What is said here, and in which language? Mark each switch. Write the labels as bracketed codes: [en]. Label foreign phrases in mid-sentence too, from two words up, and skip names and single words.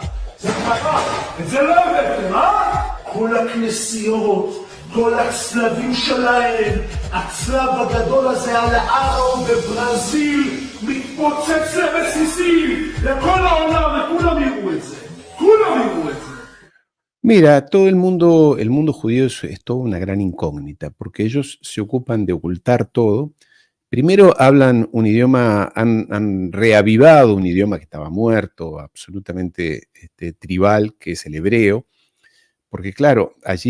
[he] זה קרה, את זה לא הבאתם, כל הכנסיות, כל הצלבים שלהם, הצלב הגדול הזה על הארו בברזיל, מתפוצץ לבסיסים, לכל העולם, וכולם יראו את זה, כולם יראו את זה. [es] Mira, todo el mundo judío es toda una gran incógnita, porque ellos se ocupan de ocultar todo. Primero hablan un idioma, han reavivado un idioma que estaba muerto, absolutamente tribal, que es el hebreo, porque claro, allí